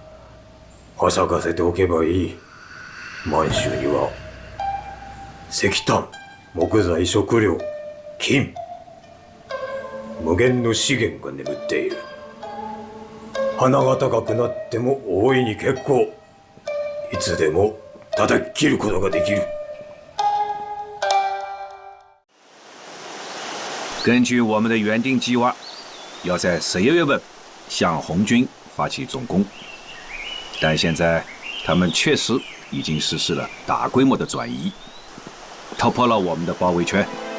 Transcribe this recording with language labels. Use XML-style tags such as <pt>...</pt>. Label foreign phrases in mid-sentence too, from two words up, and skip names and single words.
<ja>はしゃがせておけばいい。満州には石炭、木材、食料、金、無限の資源が眠っている。鼻が高くなっても大いに結構。いつでも叩き切ることができる。</ja> <zh>根据我们的原定计划，要在11月份向红军发起总攻，但现在他们确实已经实施了大规模的转移，突破了我们的包围圈。</zh>